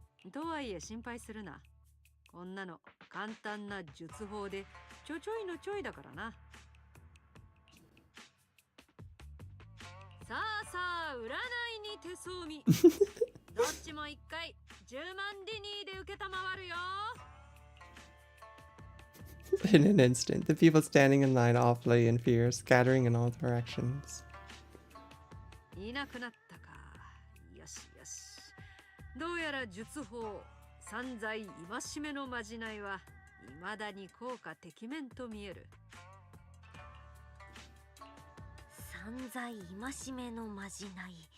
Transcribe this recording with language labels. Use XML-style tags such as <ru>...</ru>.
<ja>とはいえ心配するな。こんなの簡単な術法でちょいのちょいだからな。さあ占いに手相見。どっちも一回10万ディニーで受けたまわるよ。</ja> <en>In an instant, the people standing in line all flee in fear, scattering in all directions.</en> <ja>いなくなったか。よしよし。どうやら術法散財戒めのまじないは未だに効果てきめんと見える。散財戒めのまじない。</ja>